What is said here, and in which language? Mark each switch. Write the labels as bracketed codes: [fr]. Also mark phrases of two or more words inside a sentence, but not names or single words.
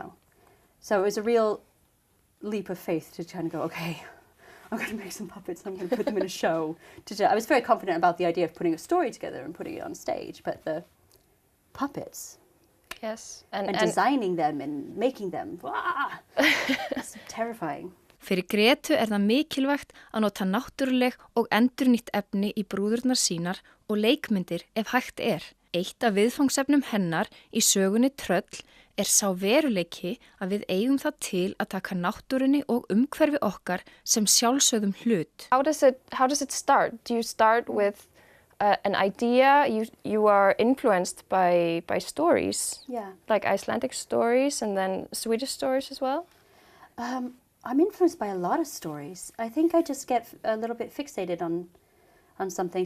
[en] So it was a real leap of faith to kind of go, okay, I'm going to make some puppets, I'm going to put them in a show. I was very confident about the idea of putting a story together and putting it on stage, but the puppets, yes, and designing them and making them, that's terrifying. [is] Fyrir Gretu það mikilvægt að nota náttúruleg og endurnýtt efni í brúðurnar sínar og leikmyndir ef hægt er. Eitt af viðfangsefnum hennar í sögunni Tröll sá veruleiki að við eigum það til að taka náttúrunni og umhverfi okkar sem sjálfsögðum hlut. [en] How does it start? Do you start with an idea? You are influenced by stories, like Icelandic stories and then Swedish stories as well? I'm influenced by a lot of stories. I think I just get a little bit fixated on something.